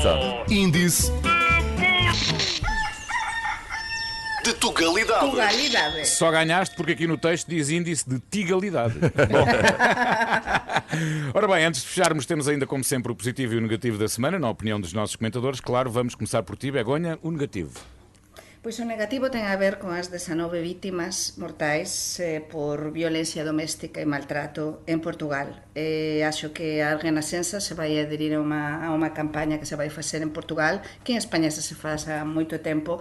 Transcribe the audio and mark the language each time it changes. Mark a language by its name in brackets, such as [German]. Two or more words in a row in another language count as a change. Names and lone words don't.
[Portuguese] Índice de Tugalidade. Tugalidade. Só ganhaste porque aqui no texto diz índice de tigalidade. Bom. Ora bem, antes de fecharmos, temos ainda, como sempre, o positivo e o negativo da semana, na opinião dos nossos comentadores. Claro, vamos começar por ti, Begonha, o negativo. [Galician] Pois o negativo ten a ver con as 19 vítimas mortais por violencia doméstica e maltrato en Portugal. Acho que a Renascença se vai adherir a unha campaña que se vai facer en Portugal, que en España se faz há moito tempo.